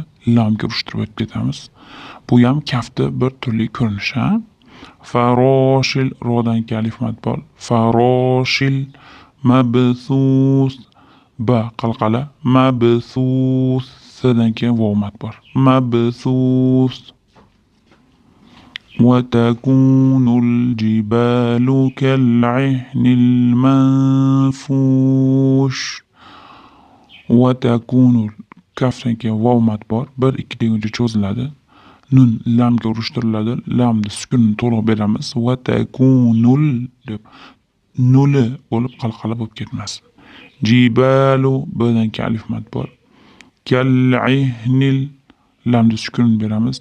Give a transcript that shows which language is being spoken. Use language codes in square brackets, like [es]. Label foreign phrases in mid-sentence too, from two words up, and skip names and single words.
[uz] Lamga urishtirib o'tib ketamiz. Bu ham kafti bir turli ko'rinishi. Faroshil, rodan keyin alif mad bor. [ar] الفراش المبثوث, [uz] ba qalqala. Mabthus, sadan keyin vav mad bor. Mabthus. [ar] وتكون الجبال كالعهن المنفوش. [uz] وتكون kafdan keyin vav mad bor. 1-2 deguncha cho'ziladi. Nun lamga urishtiriladi. Lamda sukunni to'liq beramiz. Vatakunul deb nuli bo'lib qalqala bo'lib ketmasin. Jibalu, bdan keyin alif mad bor. Kal'ihnil, lamda sukunni beramiz.